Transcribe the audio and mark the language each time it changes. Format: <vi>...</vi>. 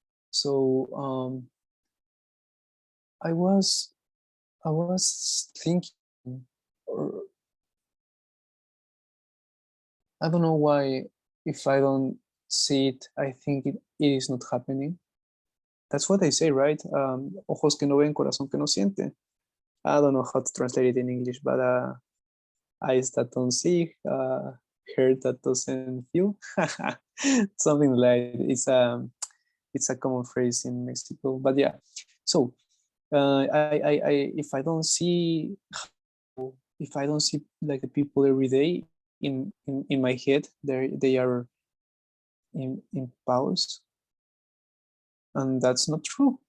<en>So I was I was thinking, or I don't know why, if I don't see it, I think it is not happening. That's what they say, right?</en> <es>Ojos que no ven, corazón que no siente.</es> <en>I don't know how to translate it in English, but eyes that don't see, heart that doesn't feel. Something like it's a common phrase in Mexico. But yeah, so if I don't see, if I don't see like the people every day in my head, they are in pause, and that's not true.</en>